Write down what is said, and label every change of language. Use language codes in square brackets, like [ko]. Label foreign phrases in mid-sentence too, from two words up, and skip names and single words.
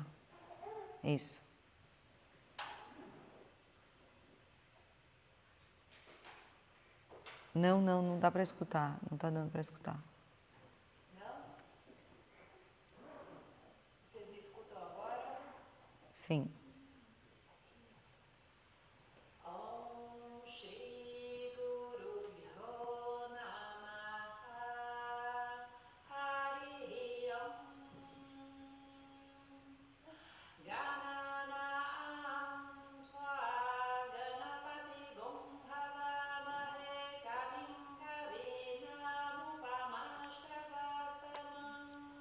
[pt] Isso. Não dá para escutar. Não está dando para escutar. Não? Vocês me escutam agora? Sim. [sa] ॐ श्री गुरु भ्यो नमः हरि ॐ गणानां त्व गणपति गों भवामहे कविं कवीनाम् उपमश्रवस्तमम्